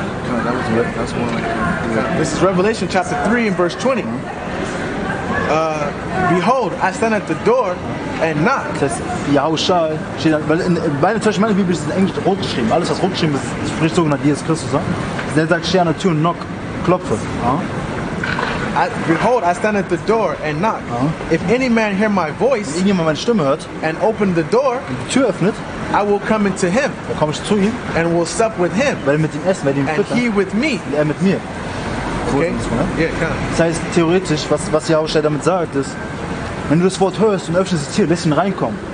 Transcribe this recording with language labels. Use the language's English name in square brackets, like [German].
[English] That's one like this is Revelation chapter 3 and verse 20. Behold, I stand at the door and knock. [German] Das heißt, Yahushua steht dann, weil in beiden Zeichen meiner Bibel ist in Englisch rot geschrieben. Alles, was rot geschrieben ist, spricht sogenannt Jesus Christus. Ja? Der sagt, stehe an der Tür und knock, klopfe. Ja? [English] Behold, I stand at the door and knock. If any man hear my [German] Wenn [English] voice [German] irgendjemand meine Stimme hört [English] and open the door, [German] und die Tür öffnet, [English] I will come into him [German] dann komme ich zu ihm, [English] and will sup with him, [German] werde mit ihm essen, werde ihm [English] and [German] füttern [English] he with me. [German] und er mit mir. Okay? Ne? [English] Yeah, kind of. [German] Das heißt, theoretisch, was Yahushua damit sagt, ist, wenn du das Wort hörst und öffnest die Tür, lässt ihn reinkommen.